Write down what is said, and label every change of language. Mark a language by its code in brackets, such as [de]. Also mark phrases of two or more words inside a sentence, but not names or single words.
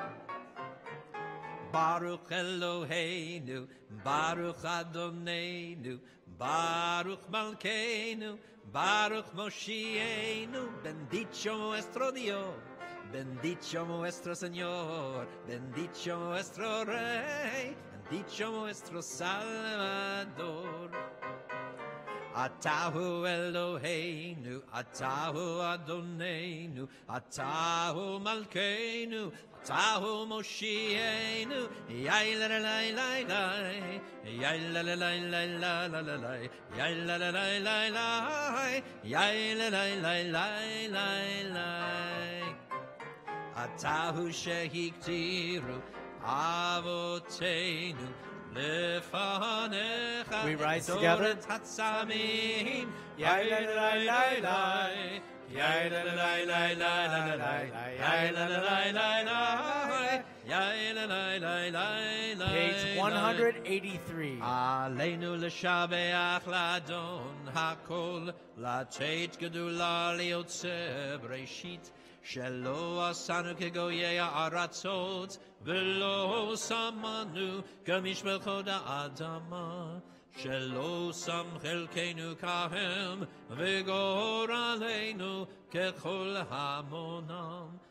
[he] ברוך אלוהינו, ברוך אדונינו, ברוך מלכנו, ברוך מושיענו. [es] Bendito nuestro Dios, bendito nuestro Señor, bendito nuestro Rey, bendito nuestro Salvador. [he] אתה הוא אלוהינו, אתה הוא אדונינו, אתה הוא מלכנו, אתה הוא מושיענו, Yai la la la la la, Yai la la la la la la la la, Yai la la la la la, Yai la la la la la la. אתה הוא שהקטירו, אבותינו. [en] We rise together. Page 183. [he] עלינו לשבח לאדון הכל לתת גדולה ליוצר בראשית שלא עשנו כגויי הארצות ולא שמנו כמשפחות האדמה שלא שם חלקנו כהם וגורלנו ככל המונם